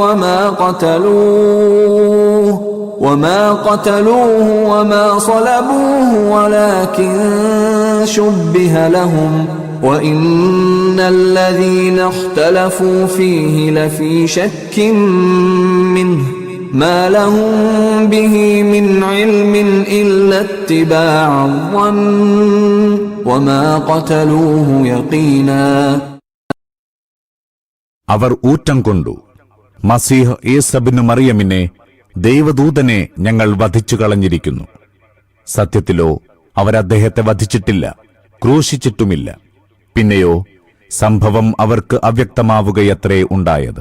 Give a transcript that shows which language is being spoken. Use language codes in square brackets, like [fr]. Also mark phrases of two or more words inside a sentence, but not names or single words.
[ar] وما قتلوه وما صلبوه ولكن شبه لهم وإن الذين اختلفوا فيه لفي شك منه ما لهم به من علم إلا اتباع الظن وما قتلوه يقينا. [ml] അവർ ഊറ്റം കൊണ്ടു, മസീഹ് ഈസ ഇബ്നു മറിയമിനെ, ദൈവദൂതനെ ഞങ്ങൾ വധിച്ചു കളഞ്ഞിരിക്കുന്നു. സത്യത്തിലോ അവരദ്ദേഹത്തെ വധിച്ചിട്ടില്ല, ക്രൂശിച്ചിട്ടുമില്ല. പിന്നെയോ സംഭവം അവർക്ക് അവ്യക്തമാവുകയത്രേ ഉണ്ടായത്.